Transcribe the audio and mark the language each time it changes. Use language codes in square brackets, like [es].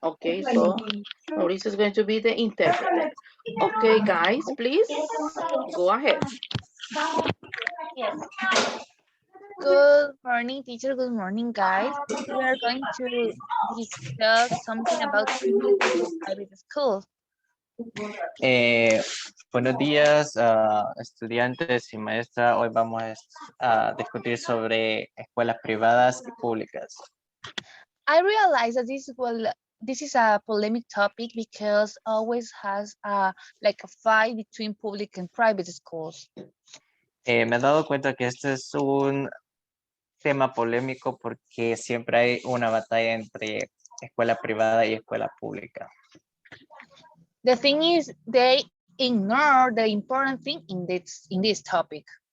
[en] Okay, so Mauricio is going to be the interpreter. Okay, guys, please go ahead. Yes. Good morning, teacher. Good morning, guys. We are going to discuss something about public and private schools. [es] Buenos días, estudiantes y maestra. Hoy vamos a discutir sobre escuelas privadas y públicas. [en] I realize that this is a polemic topic because always has like a fight between public and private schools. [es] Me he dado cuenta que este es un tema polémico porque siempre hay una batalla entre escuela privada y escuela pública. [en] The thing is, they ignore the important thing in this topic.